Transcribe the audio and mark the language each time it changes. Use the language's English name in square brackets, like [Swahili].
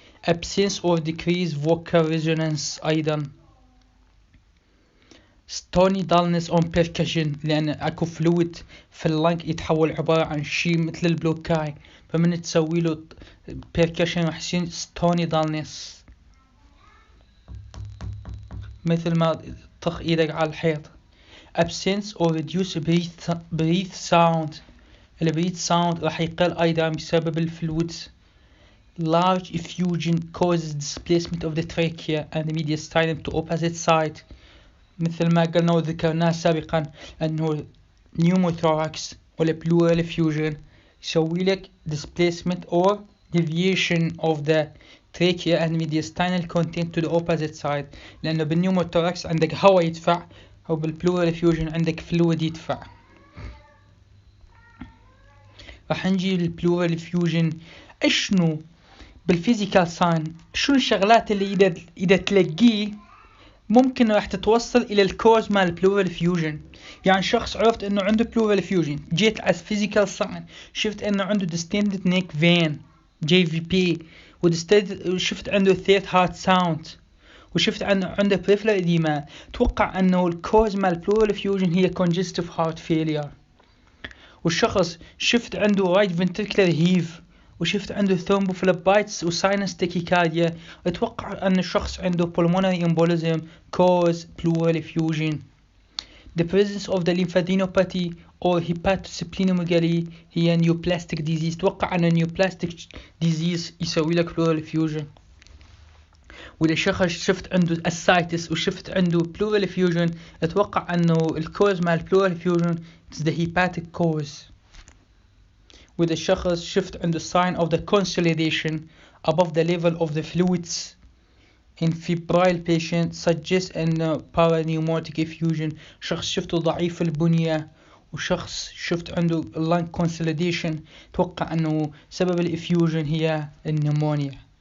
[English] absence or decreased vocal resonance [Arabic] أيضا. stony dullness on percussion لأن أكو فلويد في اللنج يتحول عبارة عن شيء مثل البلوكاي فمن تسوي له percussion راح يصير stony dullness مثل ما تطخ إيدك على الحيط. [English] absence or reduce breath sound. [Arabic] البريث ساوند راح يقل أيضا بسبب الفلويدز. [English] large effusion causes displacement of the trachea and the mediastinum to opposite side. [Arabic] مثل ما قلنا وذكرناه سابقا أنه pneumothorax ولا pleural effusion يسوي لك [English] displacement or deviation of the trachea and mediastinal content to the opposite side [Arabic] لأنه بالpneumothorax عندك هواء يدفع أو بالpleural effusion عندك فلويد يدفع. راح نجي للpleural effusion. اشنو بالفيزيكال ساين شنو الشغلات اللي إذا تلقيه ممكن راح تتوصل إلى الكوز مال البلورال فيوجن. يعني شخص عرفت إنه عنده pleural effusion جيت على physical sign شفت إنه عنده [English] distended neck vein [Arabic] JVP وشفت عنده third heart sound وشفت عنده peripheral edema توقع إنه الكوز مال pleural effusion هي congestive heart failure. والشخص شفت عنده right ventricular heave وشفت عنده ثرومبوفليبايتس وساينس تاكيكارديا اتوقع ان الشخص عنده [English] pulmonary embolism cause pleural effusion. The presence of the lymphadenopathy or hepatosplenomegaly [Arabic] هي [English] neoplastic disease. [Arabic] توقع ان neoplastic disease يسوي لك pleural effusion. واذا شخص شفت عنده ascites وشفت عنده pleural effusion اتوقع انه الكوز مال pleural effusion [English] is the hepatic cause. with [Arabic] الشخص شفت عنده [English] sign of the consolidation above the level of the fluids in febrile patient suggests [Arabic] أن [English] parapneumatic effusion. [Arabic] شخص شفته ضعيف البنية وشخص شفت عنده lung consolidation، توقع أنه سبب الإفيوجن هي النمونيا.